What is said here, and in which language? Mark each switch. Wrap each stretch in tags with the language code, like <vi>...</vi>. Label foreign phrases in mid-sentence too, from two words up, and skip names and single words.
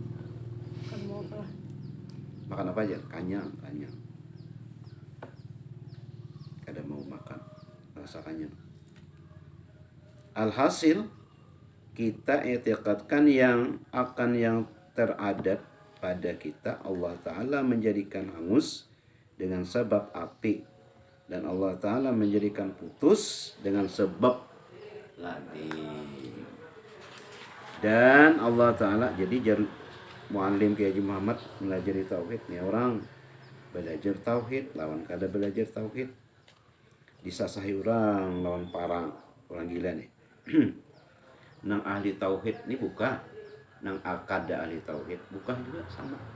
<bjn>Makan apa aja? Kanyang. Kada mau makan, rasa kanyang.</bjn> <id>Alhasil kita i'tiqadkan yang teradat pada kita, Allah Ta'ala menjadikan hangus dengan sebab api, dan Allah Ta'ala menjadikan putus dengan sebab lading. Dan Allah Ta'ala,</id> <bjn>jadi muallim Kiai Haji Muhammad melajari tauhid nih, orang belajar tauhid lawan kada belajar tauhid, disasahi orang lawan parang orang gila nih. Nang ahli tauhid ini buka, nang kada ahli tauhid bukan juga sama.</bjn>